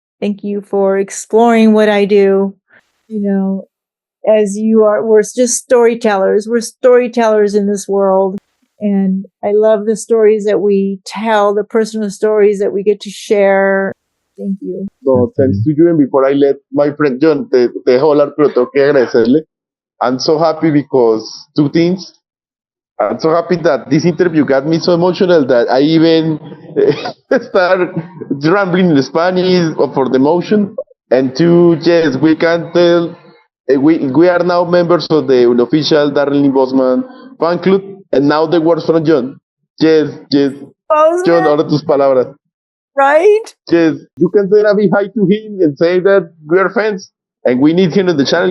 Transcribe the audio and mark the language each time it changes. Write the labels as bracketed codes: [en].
[en] Thank you for exploring what I do. As you are, we're just storytellers. We're storytellers in this world. And I love the stories that we tell, the personal stories that we get to share. Thank you. No, thanks to you. And before I let my friend Jhon, [es] te dejo hablar, pero tengo que agradecerle. [en] I'm so happy because two things. I'm so happy that this interview got me so emotional that I even start rambling in Spanish for the emotion. And two, yes, we can tell. We are now members of the unofficial Darlene Bosman fan club, and now the words from Jhon. Yes. [es] Jhon, ahora tus palabras. [en] Right? Yes, you can say a big hi to him and say that we are friends and we need him on the channel.